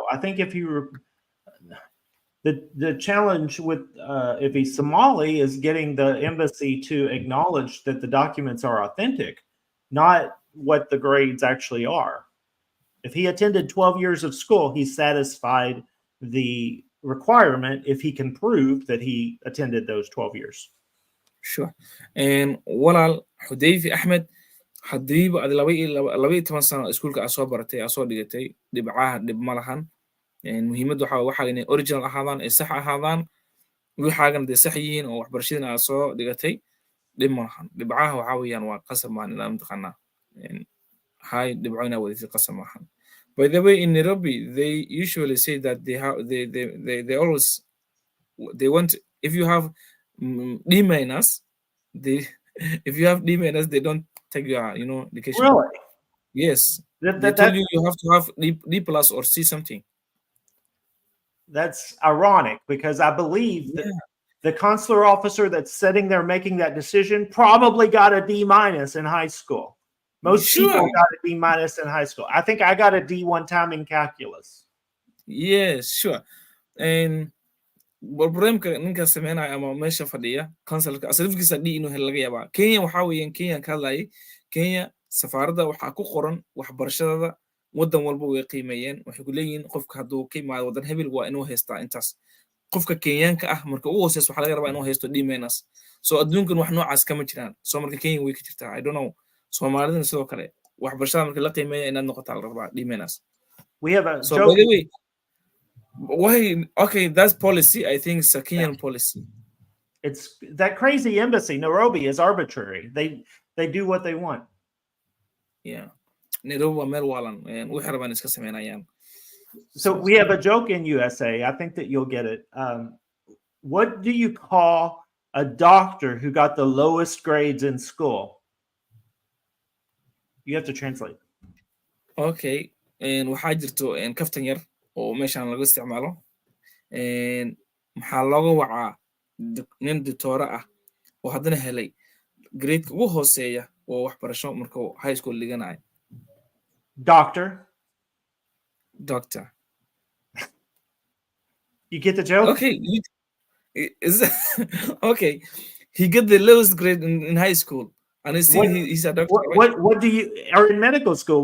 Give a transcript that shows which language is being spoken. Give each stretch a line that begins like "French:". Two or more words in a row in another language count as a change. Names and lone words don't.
English: I think if you were the challenge with if he's Somali is getting the embassy to acknowledge that the documents are authentic, not what the grades actually are. If he attended 12 years of school, he's satisfied the requirement if he can prove that he attended those 12 years. Sure.
Somali: And walaal Xudayfi Axmed haddiiba aad laba iyo toban sano iskuulka aad soo baratay aad soo dhigatay dhibcaha dhib ma lahan. Muhiimaddu waxaa inay original ahaadaan ay sax ahaadaan waxaagan dee sax yihiin oo waxbarashadana aad soo dhigatay dhib ma lahan. Dhibcaha waxaa weeyaan waa qasab maan ilaa mataqaanaa hay dhibco inaa wadatid qasab maahan.
English: By the way, in Nairobi, they usually say that they always they want if you have D minus, they if you have D minus, they don't take your education. Really? Yes, That, they that, told that, you have to have D plus or C something. that's ironic because I believe that the consular officer that's sitting there making that decision probably got a D minus in high school. Most Sure. people got a D minus in high school. I think I got a D one time in calculus. Yes, sure.
Somali: And barnaamijka ninka sameynaya ama meesha fadhiya consulka asrifkiisa D inuu helo laga yaabaa. Kenya waxaa weeyaan Kenya ka hadlayay Kenya safaaradda waxaa ku qoran waxbarashadada wadan walba way qiimeeyeen waxay ku leeyihiin qofka hadduu ka imaado wadan hebel waa inuu haystaa intaas. Qofka Kenyaanka ah marka uu hooseyso waxaa laga rabaa inuu haysto
English: D minus.
Somali: So adduunkan wax noocaas kama jiraan. So marka Kenya way ka jirtaa.
English: I don't know.
Somali: Soomaalidana sidoo kale waxbarashada marka la qiimeeyo inaad noqotaa la rabaa
English: D minus. We have a So joke. by the way, why? Okay, that's policy. I think it's a Kenyan policy. It's that crazy embassy. Nairobi is arbitrary. They do what they want. Yeah,
Somali: Nairobi waa meel waalan wixii rabaan iska sameynayaan.
English: So we have a joke in USA. I think that you'll get it. What do you call a doctor who got the lowest grades in school? You have to translate.
Somali: Okay, waxaa jirto kaftan yar oo meeshaan lagu isticmaalo maxaa looga wacaa nin doctor ah oo haddana helay grade ugu hooseeya oo waxbarasho markuu
English: high school
Somali: dhiganayo.
English: Doctor. You get the joke? Okay. Okay. He got the lowest grade in high school, and he's a doctor. What do you or in medical school?